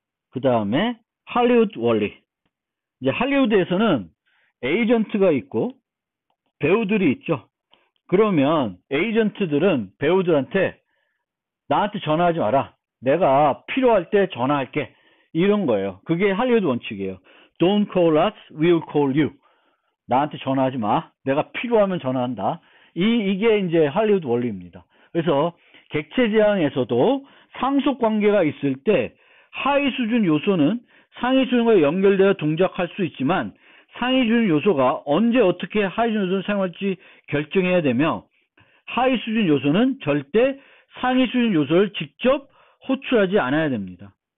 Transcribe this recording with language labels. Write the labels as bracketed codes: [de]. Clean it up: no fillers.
[ko] 그 다음에 할리우드 원리. 이제 할리우드에서는 에이전트가 있고 배우들이 있죠. 그러면 에이전트들은 배우들한테 나한테 전화하지 마라. 내가 필요할 때 전화할게. 이런 거예요. 그게 할리우드 원칙이에요. [en] Don't call us, we'll call you. [ko] 나한테 전화하지 마. 내가 필요하면 전화한다. 이게 이제 할리우드 원리입니다. 그래서 객체 지향에서도 상속 관계가 있을 때 하위 수준 요소는 상위 수준과 연결되어 동작할 수 있지만 상위 수준 요소가 언제 어떻게 하위 수준 요소를 사용할지 결정해야 되며 하위 수준 요소는 절대 상위 수준 요소를 직접 호출하지 않아야 됩니다.